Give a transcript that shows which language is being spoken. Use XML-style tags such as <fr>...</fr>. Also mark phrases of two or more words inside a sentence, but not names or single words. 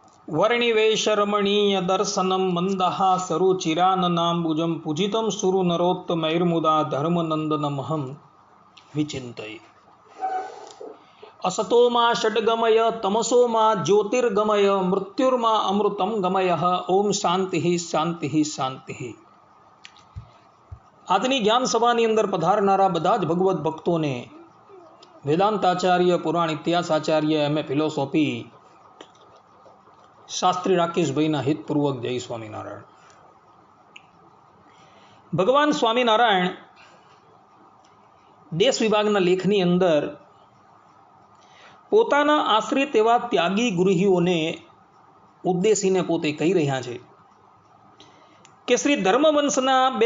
<sa>वर्णिवेशरमणीय दर्शनम मंदहासरुचिराननाम्बुजं पूजितं सुरनरोत्तमैर्मुदा धर्मनंदनमहं विचिन्तये। असतो मा षड्गमय तमसो मा ज्योतिर्गमय मृत्युर्मा अमृतं गमयः। ओम शांति शांति शांति।</sa> <gu>આજની જ્ઞાન સભાની અંદર પધારનારા બધા જ ભગવત ભક્તોને વેદાંતાચાર્ય, પુરાણ ઇતિહાસાચાર્ય, એમએ ફિલોસોફી શાસ્ત્રી રાકેશભાઈના હિતપૂર્વક જય સ્વામિનારાયણ। ભગવાન સ્વામિનારાયણ દેશ વિભાગના લેખની અંદર પોતાના આશ્રિત એવા ત્યાગી ગૃહીઓને ઉદ્દેશીને પોતે કહી રહ્યા છે કે શ્રી ધર્મવંશના બે</gu>